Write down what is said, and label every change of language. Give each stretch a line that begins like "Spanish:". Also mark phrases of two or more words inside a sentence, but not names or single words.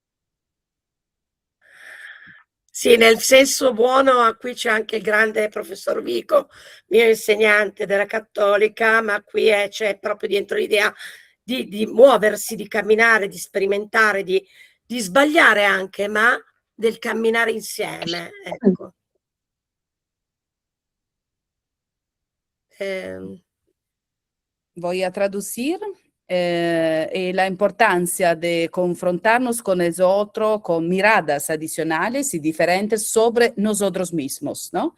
Italian: Sì, nel senso buono, qui c'è anche il grande professor Vico, mio insegnante della Cattolica, ma qui c'è proprio dentro l'idea di muoversi, di camminare, di sperimentare, di sbagliare anche, ma del camminare insieme, ecco.
Spanish: Voy a traducir la importancia de confrontarnos con el otro con miradas adicionales y diferentes sobre nosotros mismos, ¿no?